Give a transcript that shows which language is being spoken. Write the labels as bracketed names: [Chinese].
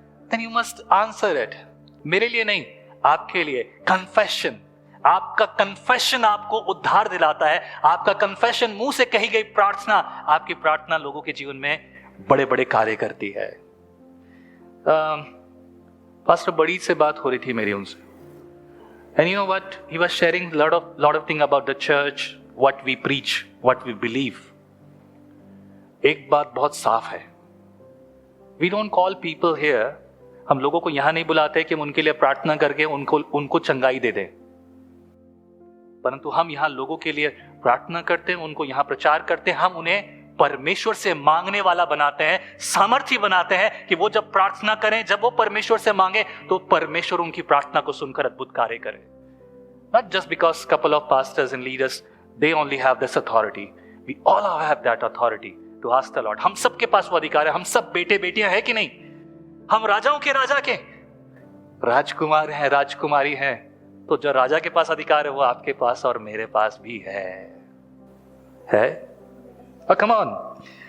[English] Then you must answer it. [Hindi] मेरे लिए नहीं, आपके लिए। Confession, आपका कन्फेशन आपको उद्धार दिलाता है। आपका कन्फेशन, मुंह से कही गई प्रार्थना, आपकी प्रार्थना लोगों के जीवन में बड़े बड़े कार्य करती है। पास्टर बड़ी से बात हो रही थी मेरी उनसे, [English] and you know what, he was sharing lot of thing about the church, what we preach, what we believe. [Hindi] एक बात बहुत साफ है, [English] we don't call people here, [Hindi] हम लोगों को यहां नहीं बुलाते कि हम उनके लिए प्रार्थना करके उनको चंगाई दे दें, परंतु हम यहां लोगों के लिए प्रार्थना करते हैं, उनको यहां प्रचार करते हैं। हम उन्हें परमेश्वर से मांगने वाला बनाते हैं, सामर्थ्य बनाते हैं कि वो जब प्रार्थना करें, जब वो परमेश्वर से मांगे, तो परमेश्वर उनकी प्रार्थना को सुनकर अद्भुत कार्य करे। [English] Not just because couple of pastors and leaders, they only have this authority. We all have that authority to ask the Lord. [Hindi] हम सबके पास वो अधिकार है। हम सब बेटे बेटियां हैं कि नहीं? हम राजाओं के राजा के राजकुमार हैं, राजकुमारी हैं। तो जो राजा के पास अधिकार है, वो आपके पास और मेरे पास भी है? [English] Come on.